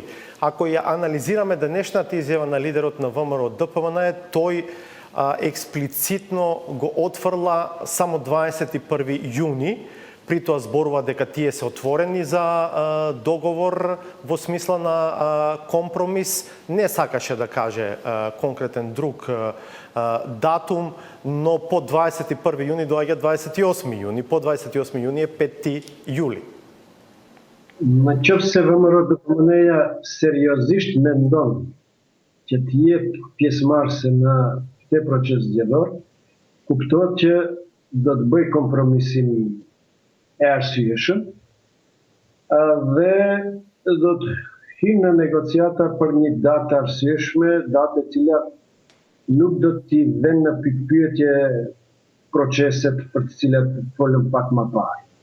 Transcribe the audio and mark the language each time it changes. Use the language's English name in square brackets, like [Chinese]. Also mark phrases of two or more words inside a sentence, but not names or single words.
[Macedonian] Ако ја анализираме денешната изјава на лидерот на ВМРО ДПМН, тој експлицитно го отфрла само 21 јуни, при тоа зборува дека тие се отворени за договор во смисла на компромис, не сакаше да каже конкретен друг датум, но по 21 јуни доаѓа 28 јуни, по 28 јуни е 5 јули. [Albanian] Në qoftë se VMRO DPMN-ja seriozisht mendon që të jetë pjesëmarrëse në këtë proces zgjedhor, kuptohet që do të bëj kompromisin e arsyeshëm dhe do të hyjë në negociata për një datë arsyeshme, datë e cila nuk do t'i vënë në pikpyetje proceset për të cilat folëm pak më parë.